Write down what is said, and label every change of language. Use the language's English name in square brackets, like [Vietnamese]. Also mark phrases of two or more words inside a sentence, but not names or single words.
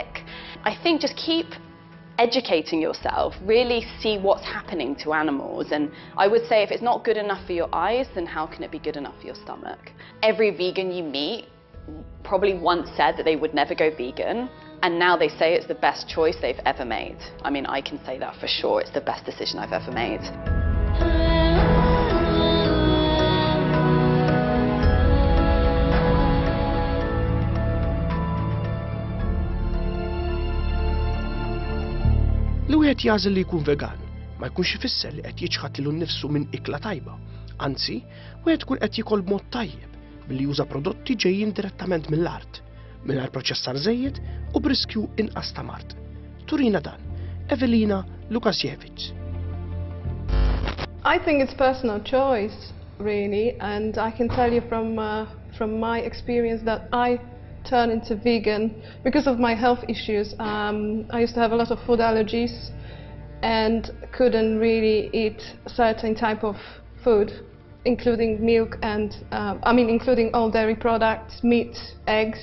[English] I think just keep educating yourself, really see what's happening to animals, and I would say if it's not good enough for your eyes, then how can it be good enough for your stomach? Every vegan you meet probably once said that they would never go vegan, and now they say it's the best choice they've ever made. I mean, I can say that for sure, it's the best decision I've ever made. [Maltese] Li wieħed jażel li jkun vegan ma jkunx ifisser li qed jiġħad lilu nnifsu minn ikla tajba. Anzi, wieħed ikun qed jikol b'mod tajjeb billi juża prodotti ġejjin direttament mill-art, mingħajr proċessar żejjed u b'riskju inqas ta' mart. Turina dan, Evelina Lukasiewicz. [English] I think it's personal choice, really, and I can tell you from my experience that I turned into vegan because of my health issues. I used to have a lot of food allergies and couldn't really eat a certain type of food, including milk and, including all dairy products, meat, eggs.